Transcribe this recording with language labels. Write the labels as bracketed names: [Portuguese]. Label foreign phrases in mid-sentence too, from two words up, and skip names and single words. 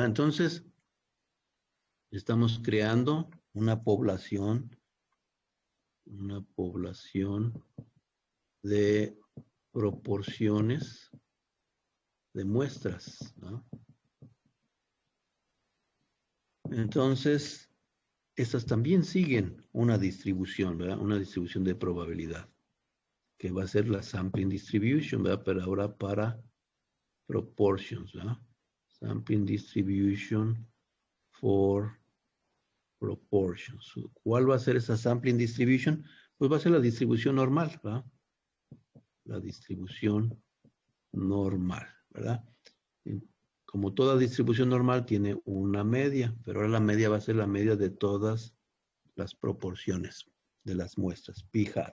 [Spanish] Entonces, estamos creando una población de proporciones de muestras, ¿no? Entonces, estas también siguen una distribución, ¿verdad? Una distribución de probabilidad, que va a ser la [English] sampling distribution, [Spanish] ¿verdad? Pero ahora para proportions, ¿verdad? [English] Sampling distribution for proportions. [Spanish] ¿Cuál va a ser esa [English] sampling distribution? [Spanish] Pues va a ser la distribución normal, ¿verdad? La distribución normal, ¿verdad? Como toda distribución normal tiene una media, pero ahora la media va a ser la media de todas las proporciones de las muestras, p-hat.